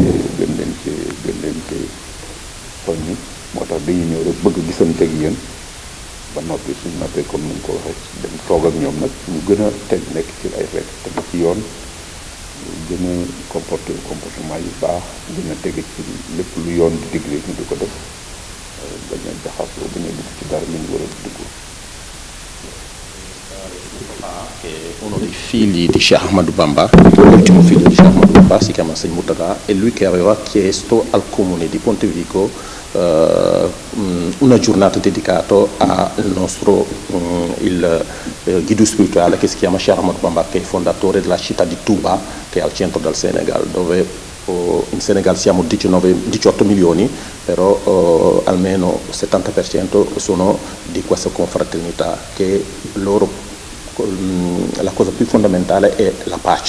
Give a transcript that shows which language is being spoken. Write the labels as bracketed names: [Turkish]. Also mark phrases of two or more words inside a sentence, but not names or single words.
[Wolof] ci soññi moo tax dañuy ñëw rek bëgg gisante ak yéen ba noppi suñu noppee comme ni ñu ko waxee dem toog ak ñoom nag ñu gën a teg nekk ci ay rek teg ci yoon gën a comportement yu baax gën a tege ci lépp lu yoon di digle ñu di ko def bañ a jaxasoo bañ a dugg ci dara li ñu war a dugg. [Italian] Che è uno dei figli di Cheikh Ahmadou Bamba, l'ultimo figlio di Cheikh Ahmadou Bamba, si chiama Sëñ Mourtada, è lui che aveva chiesto al comune di Pontevico una giornata dedicata al nostro guido spirituale che si chiama Cheikh Ahmadou Bamba, che è fondatore della città di Touba, che è al centro del Senegal, dove in Senegal siamo 18 milioni, però almeno 70% sono di questa confraternita, che la cosa più fondamentale è la pace.